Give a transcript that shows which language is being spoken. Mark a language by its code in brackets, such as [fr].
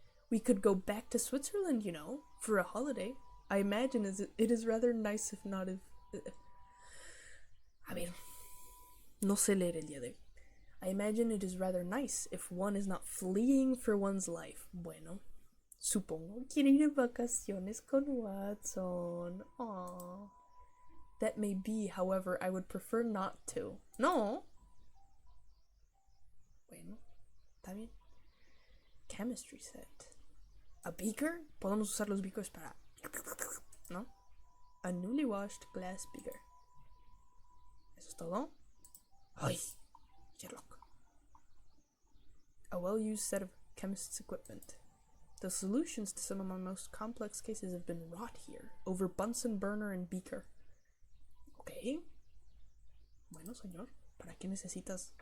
[en] We could go back to Switzerland, you know, for a holiday. I imagine it is rather nice if not if... [es] A ver, no sé leer el día de hoy. [en] I imagine it is rather nice if one is not fleeing for one's life. [es] Bueno, supongo quiere ir de vacaciones con Watson. Aww. [en] That may be, however, I would prefer not to. [es] No. Bueno, está bien. [en] Chemistry set. A beaker? [es] Podemos usar los beakers para... ¿No? [en] A newly washed glass beaker. [es] ¿Eso es todo? [en] Ay, Sherlock. A well-used set of chemist's equipment. The solutions to some of my most complex cases have been wrought here, over Bunsen burner and beaker. Okay. [es] Bueno, señor, ¿para qué necesitas?